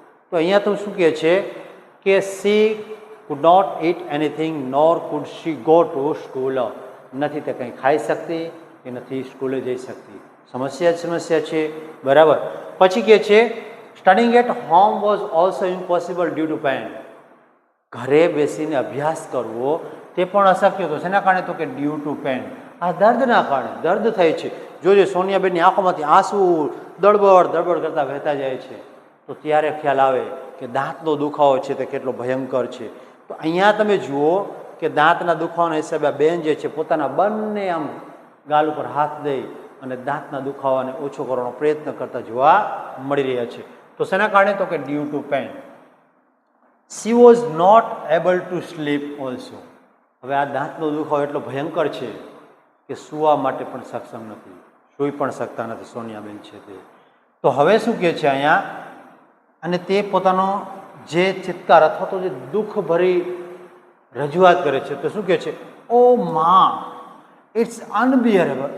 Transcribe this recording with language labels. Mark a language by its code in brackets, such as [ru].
[gu] તો અહીંયા તો શું કહે છે કે [en] she could not eat anything nor could she go to school. [gu] નથી તે કંઈ ખાઈ શકતી કે નથી સ્કૂલે જઈ શકતી. સમસ્યા છે. બરાબર, પછી કહે છે [en] Studying at home was also impossible due to pain. [gu] ઘરે બેસીને અભ્યાસ કરવો તે પણ અશક્ય હતો. શેના કારણે તો કે [en] due to pain, [gu] આ દર્દના કારણે. દર્દ થાય છે. જોજો સોનિયાબેનની આંખોમાંથી આંસુ દળબડ કરતા વહેતા જાય છે. તો ત્યારે ખ્યાલ આવે કે દાંતનો દુખાવો છે તે કેટલો ભયંકર છે. તો અહીંયા તમે જુઓ કે દાંતના દુખાવાના હિસાબે આ બેન જે છે પોતાના બંને આમ ગાલ ઉપર હાથ દઈ અને દાંતના દુખાવાને ઓછો કરવાનો પ્રયત્ન કરતા જોવા મળી રહ્યા છે. તો શેના કારણે તો કે [en] Due to pain. She was not able to sleep also. [gu] હવે આ દાંતનો દુખાવો એટલો ભયંકર છે કે સૂવા માટે પણ સક્ષમ નથી, સૂઈ પણ શકતા નથી સોનિયાબેન છે તે. તો હવે શું કહે છે અહીંયા, અને તે પોતાનો જે ચિત્કાર અથવા તો જે દુઃખભરી રજૂઆત કરે છે તો શું કહે છે, ઓ માં [en] It's unbearable.